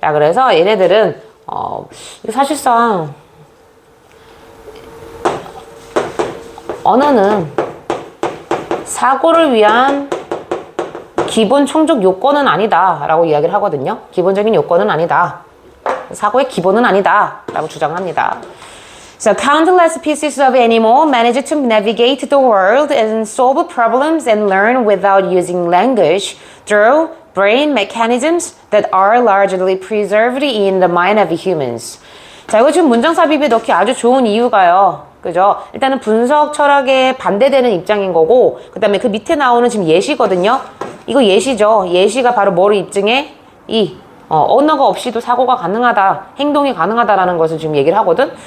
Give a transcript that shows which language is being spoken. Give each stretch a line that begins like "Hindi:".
Korean: 라 그래서 얘네들은 사실상 언어는 사고를 위한 기본 충족 요건은 아니다 라고 이야기를 하거든요. 기본적인 요건은 아니다. 사고의 기본은 아니다 라고 주장합니다.
English: So countless species of animal manage to navigate the world and solve problems and learn without using language through brain mechanisms that are largely preserved in the mind of humans.
Korean: 자, 이거 지금 문장 삽입에 넣기 아주 좋은 이유가요. 그죠? 일단은 분석 철학에 반대되는 입장인 거고, 그 다음에 그 밑에 나오는 지금 예시거든요. 이거 예시죠. 예시가 바로 뭐를 입증해? 이 언어가 없이도 사고가 가능하다, 행동이 가능하다라는 것을 지금 얘기를 하거든.